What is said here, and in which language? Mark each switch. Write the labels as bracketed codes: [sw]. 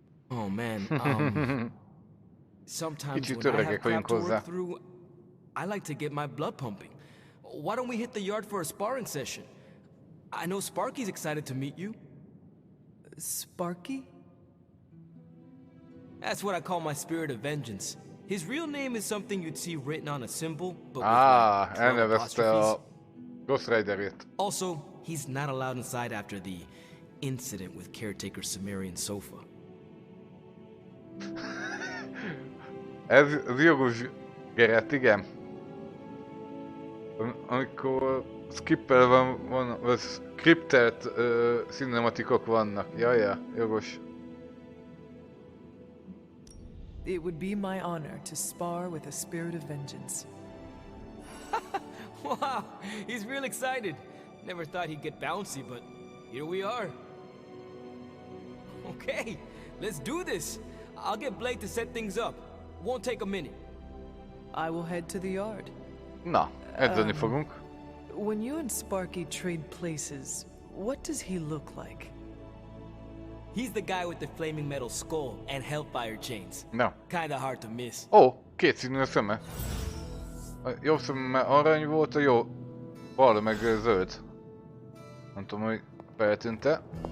[en] Oh man, sometimes when I have crap to work through, I like to get my blood pumping. Why don't we hit the yard for a sparring session? I know Sparky's excited to meet you. Sparky? That's what I call my spirit of vengeance. His real name is something you'd see written on a symbol, but with [hu] elnevezte a Ghost Riderét. [en] Also, he's not allowed inside after the incident with caretaker Sumerian Sofa. [hu] Ez jogos, Gerett, igen. Amikor skippel van scriptelt cinematikok vannak. Jaja, jogos. [en] It would be my honor to spar with a spirit of vengeance. Wow, he's real excited. Never thought he'd get bouncy, but here we are. Okay, let's do this. I'll get Blake to set things up. Won't take a minute. I will head to the yard. [hu] Na, edzeni fogunk. [en] when you and Sparky trade places, what does he look like? He's the guy with the flaming metal skull and hellfire chains. No. Kinda hard to miss. [hu] Ó, kétszínű a szeme. A jobb szeme arany volt, a jó bal meg zöld. Nem tudom, hogy feltűnt-e.